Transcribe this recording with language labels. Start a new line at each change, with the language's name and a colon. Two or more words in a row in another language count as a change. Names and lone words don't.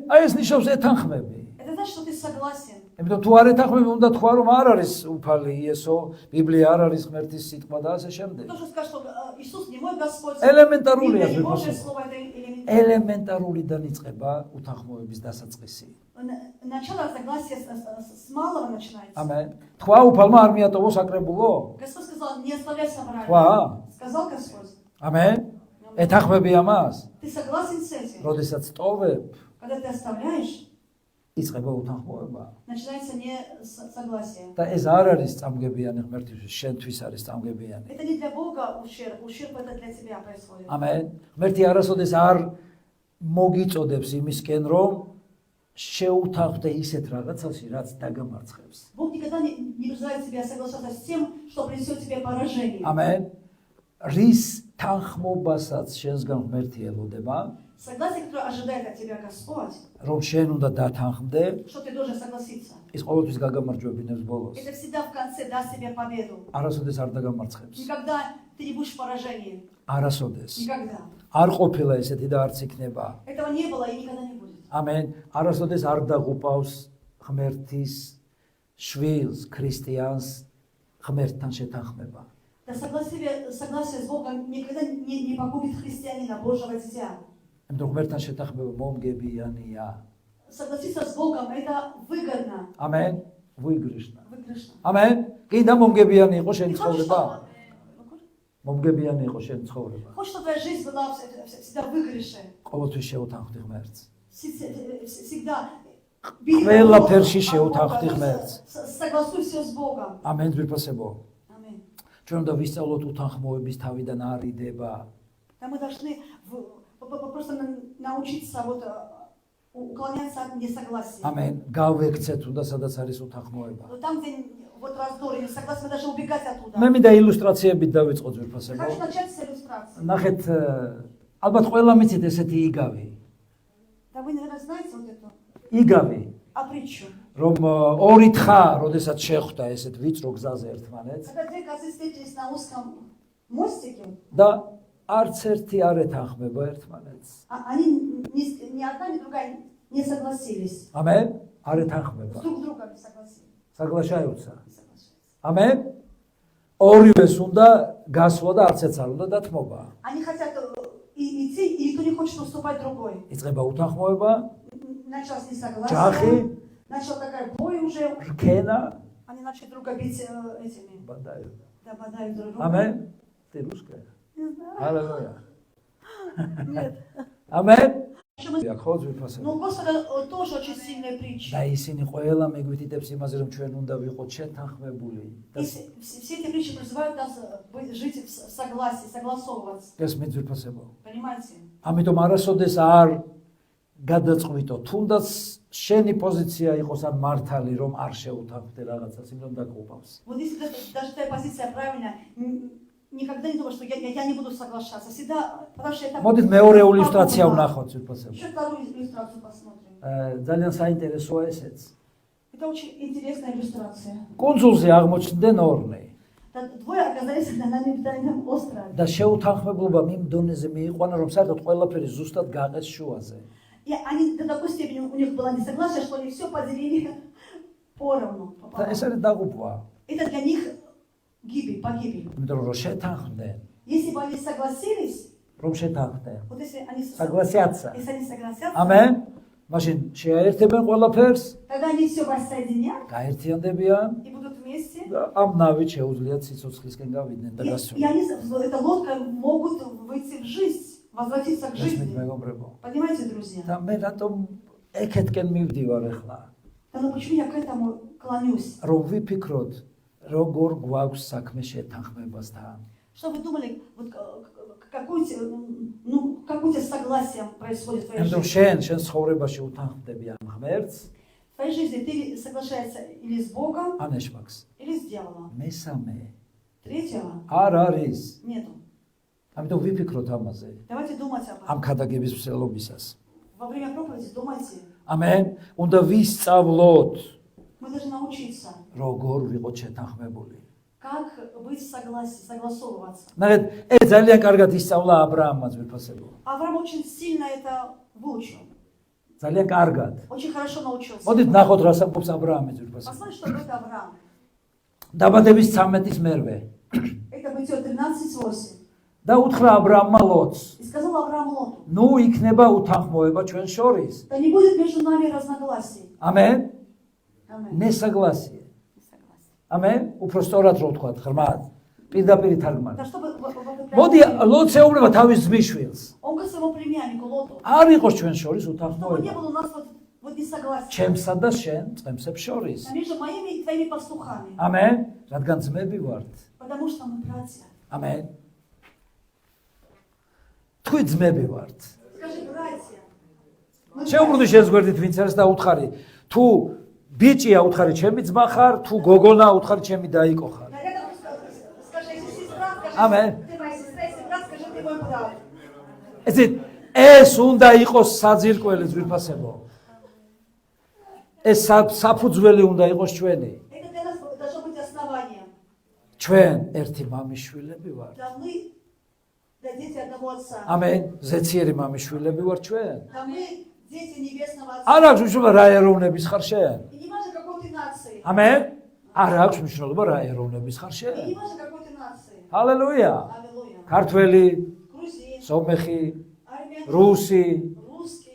Georgian: აი ეს ნიშნავს ეთანხმები.
Russian: Это значит, что ты согласен.
Georgian: იმიტომ თუ არ ეთანხმები უნდა თქვა რომ არ არის უფალი იესო, ბიბლია არ არის ღმერთის სიტყვა და ასე შემდეგ.
Russian: Ты должен сказать, что Иисус не мой Господь.
Georgian: ელემენტარულია
Russian: Библия не Божье
Georgian: ზუსტად.
Russian: слово, это элементарно.
Georgian: ელემენტარულიდან იწყება უთანხმოების დასაწყისი.
Russian: Начало согласия с малого начинается.
Georgian: ამენ. თქვა უფალმა არ მიატოვო საკრებულო?
Russian: Господь сказал, не оставляй собрание.
Georgian: თქვა?
Russian: Сказал Господь.
Georgian: ამენ. ეთანხმები ამას?
Russian: Ты согласен с этим?
Georgian: როდესაც ტოვებ,
Russian: Когда ты оставляешь,
Georgian: იწყება უთანხმოება.
Russian: начинается не согласие.
Georgian: და ეს არ არის წამგებიანი ღმერთისთვის, შენთვის არის წამგებიანი.
Russian: Это не для Бога ущерб, ущерб это для тебя происходит.
Georgian: ამენ. ღმერთი არასოდეს არ მოგიწოდებს იმისკენ, რომ შეუთანხმდე ისეთ რაღაცაში, რაც დაგამარცხებს.
Russian: Бог никогда не призывает тебя соглашаться с тем, что принесет тебе поражение.
Georgian: ამენ. რის თანხმობასაც შენსგან ღმერთი ელოდება,
Russian: Согласие, которое ожидает от тебя Господь,
Georgian: რომ შენ უნდა დათანხმდე,
Russian: что ты должен согласиться.
Georgian: ის ყოველთვის გაგამარჯვებინებს ბოლოს.
Russian: Это всегда в конце даст тебе победу.
Georgian: არასოდეს არ დაგამარცხებს.
Russian: Никогда ты не будешь в поражении.
Georgian: არასოდეს.
Russian: Никогда.
Georgian: არ ყოფილა ესეთი და არც იქნება.
Russian: Этого не было и никогда не будет.
Georgian: ამენ. არასოდეს არ დაღუპავს ღმერთის შვილს, ქრისტიანს ღმერთთან შეთანხმება.
Russian: Да согласие с Богом никогда не погубит христианина, Божьего дитя.
Georgian: იმიტომ ღმერთთან შეთანხმება მომგებიანია.
Russian: Согласиться с Богом это выгодно.
Georgian: ამენ. ვუიგრიშნა.
Russian: Выигрышно.
Georgian: ამენ. კიდე მომგებიანი იყო შენი
Russian: Ты хочешь,
Georgian: ცხოვრება?
Russian: чтобы-
Georgian: მომგებიანი იყო შენი ცხოვრება.
Russian: хочешь, чтобы твоя жизнь была всегда в выигрыше.
Georgian: ყოველთვის შეუთანხმდი ღმერთს.
Russian: Всегда
Georgian: ყველაფერში შეუთანხმდი ღმერთს.
Russian: согласуй все с Богом.
Georgian: ამენ ძვირფასებო.
Russian: Аминь.
Georgian: ჩვენ უნდა ვისწავლოთ უთანხმოების თავიდან არიდება.
Russian: Да мы должны просто научиться вот уклоняться от несогласия.
Georgian: ამენ. გავექცეთ უნდა სადაც არის უთანხმოება.
Russian: Но там, где вот раздор и несогласие, мы должны убегать оттуда.
Georgian: მე მინდა ილუსტრაციებით დავიწყო ძვირფასებო.
Russian: Хочу начать с иллюстрации.
Georgian: ნახეთ, ალბათ ყველა მიცით ესეთი იგავი.
Russian: Да вы, наверное, знаете вот эту
Georgian: იგავი,
Russian: притчу.
Georgian: რომ ორი თხა, როდესაც შეხვდა ესეთ ვიწრო გზაზე ერთმანეთს
Russian: Когда две козы встретились на узком мостике,
Georgian: და არც ერთი არ ეთანხმება ერთმანეთს.
Russian: они ни одна, ни другая не согласились.
Georgian: ამენ? არ ეთანხმება.
Russian: Друг друга не согласились. საგლაშაიუცა. Не соглашаются.
Georgian: ამენ? ორივეს უნდა გასვლა და არც ერთს არ უნდა დათმობა.
Russian: Они хотят идти, и никто не хочет уступать другой.
Georgian: იწყება უთანხმოება,
Russian: Началось
Georgian: ჯახი,
Russian: несогласие. Начал такой бой уже.
Georgian: რქენა,
Russian: Они начали друга бить этими.
Georgian: ბადაი.
Russian: Да, бодают друг друга.
Georgian: ამენ?
Russian: ты русская? Не знаю.
Georgian: ჰალელუია.
Russian: Нет.
Georgian: ამენ?
Russian: Почему?
Georgian: ხო ძვირფასებო.
Russian: Но у Господа тоже очень сильная притча.
Georgian: და ისინი ყველა მეგვითითებს იმაზე, რომ ჩვენ უნდა вихოთ შეთანხმებული.
Russian: И все эти притчи призывают нас жить в согласии, согласовываться.
Georgian: ეს მეძვირფასებო.
Russian: Понимаете?
Georgian: ამიტომ არასოდეს არ გადაწყვიტო, თუნდაც შენი პოზიცია იყოს ან მართალი, რომ არ შეუთანხმდე რაღაცას, იმიტომ დაგუპავს.
Russian: Вот если даже твоя позиция правильная, никогда не думай, что я не буду соглашаться. Всегда, потому что это...
Georgian: მოდით მეორე ილუსტრაცია ვნახოთ ძვირფასებო.
Russian: Еще вторую иллюстрацию посмотрим.
Georgian: ძალიან საინტერესოა ესეც.
Russian: Это очень интересная иллюстрация.
Georgian: კუნძულზე აღმოჩნდნენ ორნე
Russian: Двое оказались на необитаемом острове.
Georgian: და შეუთანხმებლობა იმ დონეზე მიიყვანა, რომ საერთოდ ყველაფერი зуστად გაყეს შუაზე.
Russian: И они до такой степени, у них было несогласие, что они все поделили поровну.
Georgian: და ეს არის დაღუპვა.
Russian: Это для них гибель, погибель.
Georgian: იმიტომ რომ შეთანხმდნენ, Если бы они согласились, რომ შეთანხმდნენ.
Russian: вот если они Согласятся. согласятся,
Georgian: ამენ? მაშინ შეაერთებენ ყველაფერს,
Russian: тогда они все воссоединят
Georgian: გაერთიანდებიან
Russian: и будут вместе.
Georgian: და ამ ნავით შეუძლიათ სიცოცხლისკენ გავიდნენ და
Russian: И
Georgian: გასცენ.
Russian: они, эта лодка могут выйти в жизнь, возвратиться к
Georgian: ესმით
Russian: жизни.
Georgian: მეგობრებო.
Russian: Понимаете, друзья?
Georgian: და მე რატომ ეკეთკენ მივდივარ ახლა?
Russian: Да, ну почему я к этому клонюсь?
Georgian: რომ ვიფიქროთ, როგორ გვაქვს საქმე შეთანხმებასთან.
Russian: Что вы думали, вот какое-то согласие происходит в твоей
Georgian: ამიტომ
Russian: жизни?
Georgian: შენ ცხოვრებაში უთანხმდები ამ ღმერთს,
Russian: В твоей жизни ты соглашаешься или с Богом,
Georgian: ან ეშმაკს.
Russian: или с дьяволом.
Georgian: მესამე
Russian: Третьего
Georgian: არ არის.
Russian: нету.
Georgian: ამიტომ ვიფიქროთ ამაზე.
Russian: Давайте думать об этом.
Georgian: ამ ქადაგების მსვლელობისას.
Russian: Во время проповеди думайте.
Georgian: ამენ. უნდა ვისწავლოთ,
Russian: Мы должны научиться,
Georgian: როგორ ვიყოთ შეთანხმებული.
Russian: как быть согласовываться.
Georgian: ნახეთ, ეს ძალიან კარგად ისწავლა აბრაამმა ძვირფასებო.
Russian: Авраам очень сильно это выучил.
Georgian: ძალიან კარგად.
Russian: Очень хорошо научился.
Georgian: მოდით ნახოთ რა საუბრობს აბრაამი ძვირფასებო.
Russian: Посмотрите, что говорит Авраам.
Georgian: დაბადების 13-ის მერვე
Russian: Это Бытие 13:8.
Georgian: და უთხრა აბრაამმა ლოტს,
Russian: И сказал Авраам Лоту,
Georgian: ნუ იქნება უთანხმოება ჩვენ შორის.
Russian: да не будет между нами разногласий.
Georgian: ამენ.
Russian: Аминь. ნესაгласие. Не согласен.
Georgian: ამენ. უფრო სწორად რო ვთქვა, ღრმად. პირდაპირ თარგმნა.
Russian: Да чтобы
Georgian: მოდი ლოტს ეუბნება თავის ძმისშვილს.
Russian: он говорит своему племяннику Лоту,
Georgian: არ იყოს ჩვენ შორის
Russian: чтобы не
Georgian: უთანხმოება.
Russian: было у нас вот несогласия.
Georgian: ჩემსა და შენ წყემსებს შორის.
Russian: Между моими и твоими пастухами.
Georgian: ამენ. რადგან ძმები ვართ.
Russian: Потому что мы братья.
Georgian: ამენ. თქვი ძმები ვართ.
Russian: Скажи, братья. Мы
Georgian: შეუბრუნდი შეზგვერდით ვინც არის და უთხარი, თუ ბიჭია უთხარი ჩემი ძმა ხარ, თუ გოგონა უთხარი ჩემი დაიკო ხარ.
Russian: рядом скажи, если сестра, скажи, Аминь. ты моя сестра, если брат, скажи, ты мой брат.
Georgian: ეს უნდა იყოს საძირკველი ძვირფასებო. ეს საფუძველი უნდა იყოს ჩვენი.
Russian: Это для нас должно быть основанием.
Georgian: ჩვენ ერთი მამიშვილები ვართ.
Russian: Да мы, да дети одного отца.
Georgian: ამენ. ზეციერი მამიშვილები ვართ ჩვენ.
Russian: Да мы дети небесного отца.
Georgian: არ აქვს მნიშვნელობა რა ეროვნების ხარ შენ.
Russian: И не важно, какой ты нации.
Georgian: ამენ. არ აქვს მნიშვნელობა რა ეროვნების ხარ
Russian: И
Georgian: შენ.
Russian: не важно, какой ты нации.
Georgian: ჰალელუია.
Russian: Аллилуйя.
Georgian: ქართველი,
Russian: Грузин,
Georgian: სომეხი,
Russian: армян,
Georgian: რუსი,
Russian: русский,